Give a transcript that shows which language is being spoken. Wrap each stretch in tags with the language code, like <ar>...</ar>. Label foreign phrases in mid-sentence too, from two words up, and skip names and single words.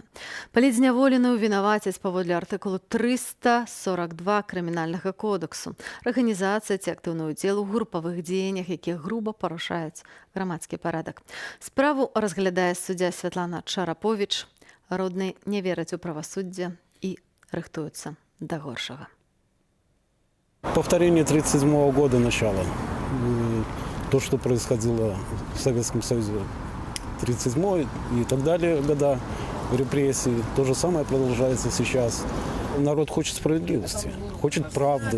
<be>Палітзняволеную вінавацяць паводле артыкулу 342 крымінальнага кодексу. Арганізацыя ці актыўны ўдзел у групавых дзеяннях, якія груба парушаюць грамадскі парадак. Справу разглядае суддзя Святлана Чараповіч. Родныя не вераць у правасуддзе і рыхтуюцца да горшага.</be> <ru>Повторение 1937 года начала. То, что происходило в Советском Союзе 1937 и так далее года репрессий, то же самое продолжается сейчас. Народ хочет справедливости, хочет правды.</ru>